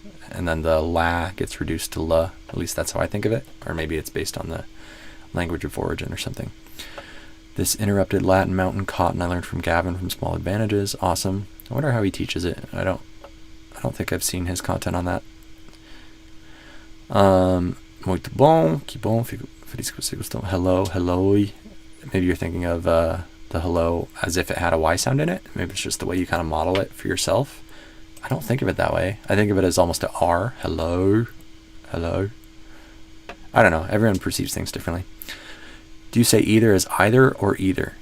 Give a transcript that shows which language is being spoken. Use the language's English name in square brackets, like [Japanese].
[English] And then the la gets reduced to la, at least that's how I think of it. Or maybe it's based on the language of origin or something. This interrupted Latin mountain cotton I learned from Gavin from Small Advantages. Awesome. I wonder how he teaches it. I don't think I've seen his content on that. [Portuguese] Muito bom, que bom, feliz que você gostou. [English] Hello, hello. Maybe you're thinking of the hello as if it had a Y sound in it. Maybe it's just the way you kind of model it for yourself. I don't think of it that way. I think of it as almost a R. Hello, hello. I don't know. Everyone perceives things differently. Do you say either as either or either?